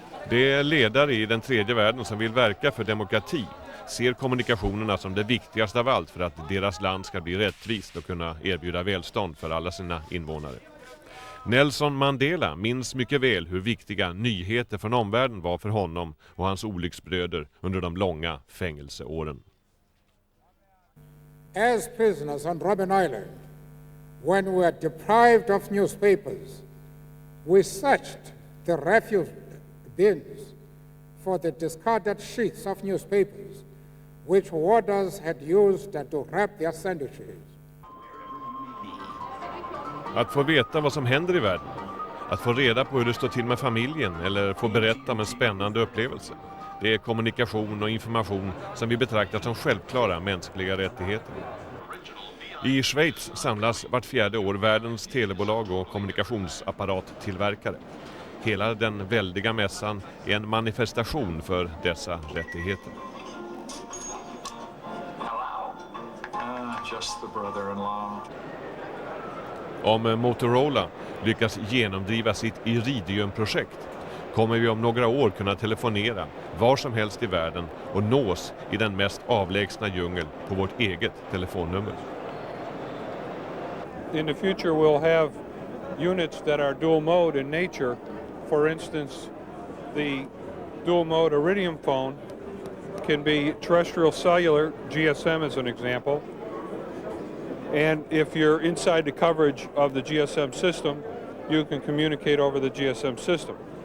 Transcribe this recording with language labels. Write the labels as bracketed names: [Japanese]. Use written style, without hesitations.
[Swedish] Det är ledare i den tredje världen som vill verka för demokrati, ser kommunikationerna som det viktigaste av allt för att deras land ska bli rättvist och kunna erbjuda välstånd för alla sina invånare. Nelson Mandela minns mycket väl hur viktiga nyheter från omvärlden var för honom och hans olycksbröder under de långa fängelseåren. [English] As prisoners on Robben Island, when we were deprived of newspapers, we searched the refuse bins for the discarded sheets of newspapers which warders had used to wrap their sandwiches. [Swedish] Att få veta vad som händer i världen, att få reda på hur det står till med familjen eller få berätta om en spännande upplevelse. Det är kommunikation och information som vi betraktar som självklara mänskliga rättigheter. I Schweiz samlas vart 4:e år världens telebolag och kommunikationsapparattillverkare. Hela den väldiga mässan är en manifestation för dessa rättigheter. Om Motorola lyckas genomdriva sitt Iridium-projekt kommer vi om några år kunna telefonera var som helst i världen och nås i den mest avlägsna djungel på vårt eget telefonnummer. [English] In the future we'll have units that are dual mode in nature. For instance, the dual mode Iridium phone can be terrestrial cellular, GSM as an example. And if you're inside the coverage of the GSM system, you can communicate over the GSM system.